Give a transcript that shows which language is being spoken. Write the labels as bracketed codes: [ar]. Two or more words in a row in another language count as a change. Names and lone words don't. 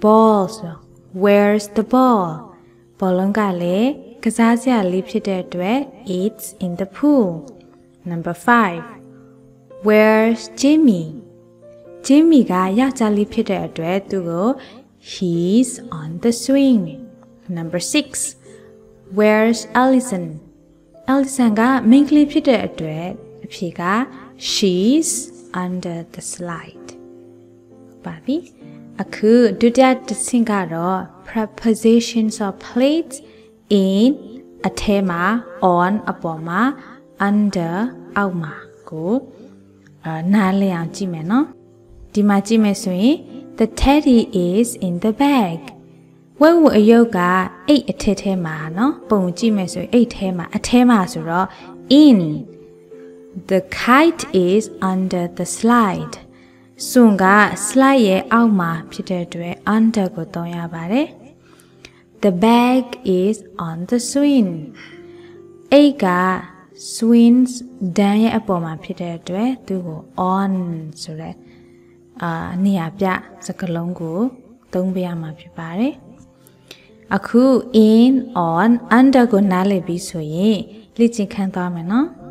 [en] ball where's the ball [my] ဘောလုံးကလည်းကစားစရာလေးဖြစ်တဲ့အတွက် [en] it's in the pool number 5 where's Jimmy က [my] ယောက်ျားလေးဖြစ်တဲ့အတွက်သူကို [en] he's on the swing number 6 where's Allison [my] ကမိန်းကလေးဖြစ်တဲ့အတွက်အဖြေက [en] she's under the slide [my] ပါပြီအခုဒုတိယတစ်ဆင့်ကတော့ [en] prepositions of place in [my] အထဲ မှာ on အပေါ်မှာ under အောက်မှာကိုနားလည်အောင်ကြည့်မယ်နော်ဒီမှာကြည့်မယ်ဆိုရင် [en] the teddy is in the bag [my] ဝက်ဝက်အယုတ်ကအိတ်အထက်ထဲမှာနော်ပုံကြည့်မယ်ဆိုရင်အိတ်ထဲမှာအထဲမှာဆိုတော့ [en] in the kite is under the slide [my] စွန်က slide ရဲ့အောက်မှာဖြစ်တဲ့အတွက် under ကိုသုံးရပါတယ် [en] The bag is on the swing [my] အိတ်က swings ဒန်းရဲ့အပေါ်မှာဖြစ်တဲ့အတွက်သူ့ကို on ဆိုတဲ့နေရာပြစကားလုံးကိုသုံးပြရမှာဖြစ်ပါတယ်အခု [en] in on under [my] ကိုနားလည်ပြီးဆိုရင်လေ့ကျင့်ခန်းသွားမယ်နော်